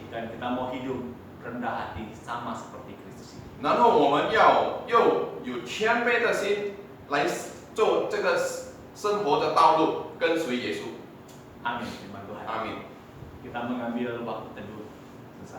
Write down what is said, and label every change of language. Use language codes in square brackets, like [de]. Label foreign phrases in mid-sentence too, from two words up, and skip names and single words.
[id] dan kita mau hidup rendah hati sama seperti Kristus itu. [zh] 然后我们要又有谦卑的心来做这个生活的道路，跟随耶稣。 [id] Amin, firman Tuhan. 阿明。 Kita mengambil waktu teduh. Selesai.